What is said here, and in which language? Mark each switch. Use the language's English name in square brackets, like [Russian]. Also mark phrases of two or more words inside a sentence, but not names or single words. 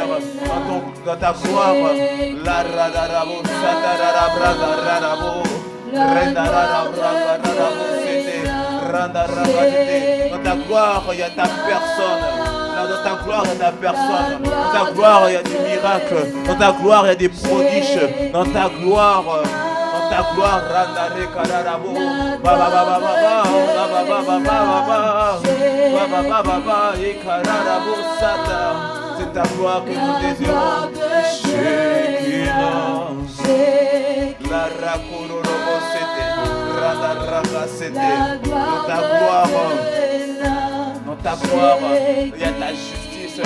[French] Dans ta gloire, la radarabo, satararabradarabo, rendarabradarabo, c'était randarabadete. Dans ta gloire, il y a ta personne. Dans ta gloire, il y a ta personne. Dans ta gloire, il y a des miracles. Dans ta gloire, il y a des prodiges. Dans ta gloire, randare kararabo, baba baba baba, baba baba baba, baba baba et kararabo sata. C'est ta gloire que nous désirons. Shekinah. La rakororobo c'était, radaraka c'était. Dans ta gloire, il y a ta justice.